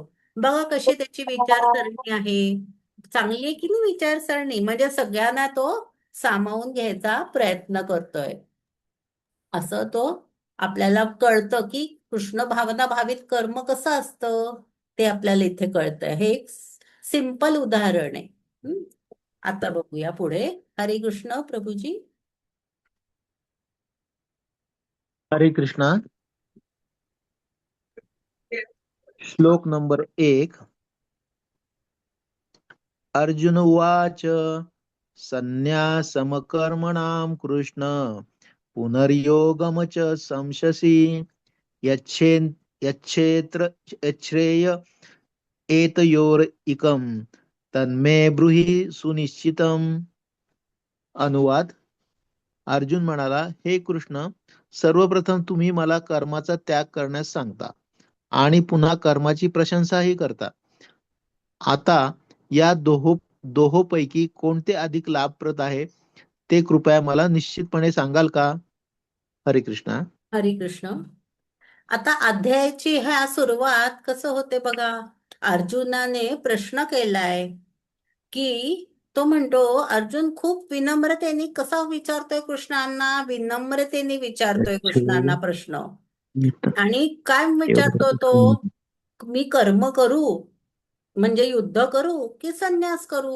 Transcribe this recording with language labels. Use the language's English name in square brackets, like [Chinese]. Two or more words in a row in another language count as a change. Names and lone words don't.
[Marathi] बघा कशी त्याची विचारसरणी आहे. चांगली आहे की नाही विचारसरणी, म्हणजे सगळ्यांना तो सामावून घ्यायचा प्रयत्न करतोय. असं तो आपल्याला कळतं की कृष्ण भावना भावित कर्म कसं असतं, ते आपल्याला इथे कळतंय. हे एक सिंपल उदाहरण आहे. हं? आता बघूया पुढे. हरे कृष्ण प्रभूजी. हरे कृष्णा. श्लोक नंबर 1. [Sanskrit] अर्जुन उवाच संन्यासमकर्मणां कृष्ण पुनर्योगम च संशसि यच्छेन यच्छेत्र यच्छ्रेय एतयोरिकं तन्मे ब्रूहि सुनिश्चितम्. [Marathi] अनुवाद. अर्जुन म्हणाला, हे कृष्ण, सर्वप्रथम तुम्ही मला कर्माचा त्याग करण्यास सांगता आणि पुन्हा कर्माची प्रशंसाही करता. आता या दोहोपैकी कोणते अधिक लाभप्रद आहे ते कृपया मला निश्चितपणे सांगाल का? हरे कृष्णा. हरे कृष्ण. आता अध्यायाची ह्या सुरुवात कसं होते बघा. अर्जुनाने प्रश्न केलाय, की तो म्हणतो, अर्जुन खूप विनम्रतेने कसा विचारतोय कृष्णांना, विनम्रतेने विचारतोय कृष्णांना प्रश्न. आणि काय विचारतो तो, मी कर्म करू, म्हणजे युद्ध करू की संन्यास करू.